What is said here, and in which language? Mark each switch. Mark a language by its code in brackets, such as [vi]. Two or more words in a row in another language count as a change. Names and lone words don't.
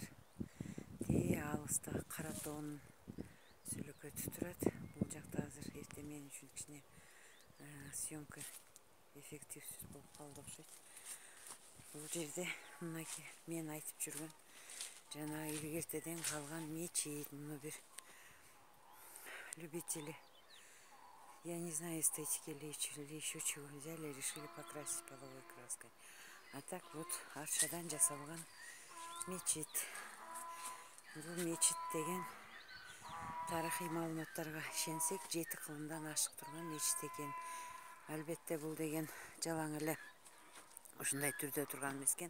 [ky] Тээ алыста Кара тоонун сүлөкөтү турат. Бул жакта азыр эрте мен үчүн кичине съемка эффективсиз болуп калды окшойт. Бул жерде мынакей мен айтып жүргөн жана илгертеден калган мечит. Муну бир [ru] любители, я не знаю, эстетики или еще чего, взяли, решили покрасить половой краской. А так вот [ky] арчадан жасалган мечит. Бул мечит деген тарыхый маалыматтарга ишенсек 7 кылымдан ашык турган мечит экен. Албетте бул деген жалаң эле ушундай түрдө турган эмес экен.